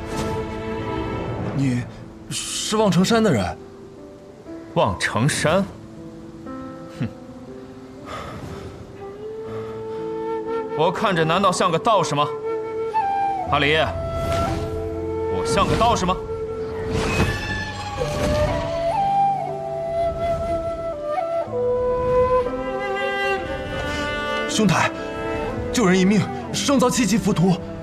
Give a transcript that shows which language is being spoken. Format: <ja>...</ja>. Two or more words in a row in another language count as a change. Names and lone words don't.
<zh>你是望城山的人？望城山？哼！我看着难道像個道士嗎？阿離，我像個道士嗎？兄台，救人一命，勝造7級浮屠。</zh>